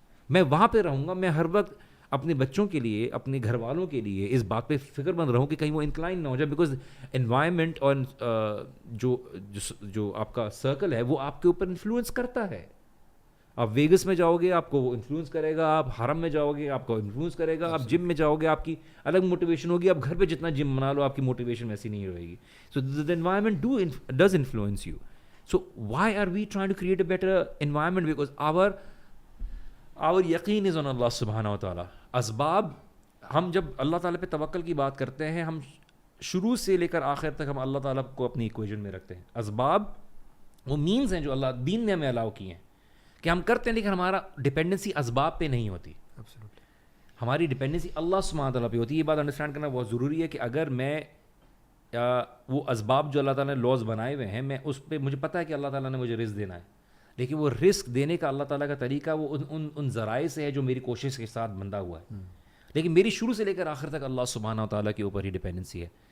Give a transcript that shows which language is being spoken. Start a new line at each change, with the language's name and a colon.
Urdu: میں وہاں پہ رہوں گا, میں ہر وقت اپنے بچوں کے لیے, اپنے گھر والوں کے لیے اس بات پہ فکر مند رہوں کہ کہیں وہ انکلائن نہ ہو جائے, بیکاز انوائرمنٹ اور جو آپ کا سرکل ہے وہ آپ کے اوپر انفلوئنس کرتا ہے. آپ ویگس میں جاؤ گے آپ کو وہ انفلوئنس کرے گا, آپ حرم میں جاؤ گے آپ کو انفلوئنس کرے گا, آپ جم میں جاؤ گے آپ کی الگ موٹیویشن ہوگی, آپ گھر پہ جتنا جم بنا لو آپ کی موٹیویشن ویسی نہیں رہے گی.
English: So the environment does influence you. So why are we trying to create a better environment? Because our yaqeen is on Allah subhanahu wa ta'ala.
Urdu: اسباب, ہم جب اللہ تعالیٰ پہ توکل کی بات کرتے ہیں, ہم شروع سے لے کر آخر تک ہم اللہ تعالیٰ کو اپنی ایکویژن میں رکھتے ہیں. اسباب وہ مینز ہیں جو اللہ دین نے ہمیں الاؤ کی ہیں کہ ہم کرتے ہیں, لیکن ہمارا ڈپینڈنسی اسباب پہ نہیں ہوتی, ہماری ڈپینڈنسی اللہ سبحانہ تعالیٰ پہ ہوتی ہے. یہ بات انڈرسٹینڈ کرنا بہت ضروری ہے کہ اگر میں وہ اسباب جو اللہ تعالیٰ نے لاز بنائے ہوئے ہیں, میں اس پہ مجھے پتہ ہے کہ اللہ تعالیٰ نے مجھے رزق دینا ہے, لیکن وہ رزق دینے کا اللہ تعالیٰ کا طریقہ وہ ان ذرائع سے ہے جو میری کوشش کے ساتھ بندھا ہوا ہے, لیکن میری شروع سے لے کر آخر تک اللہ سبحانہ تعالیٰ کے اوپر ہی ڈپینڈنسی ہے.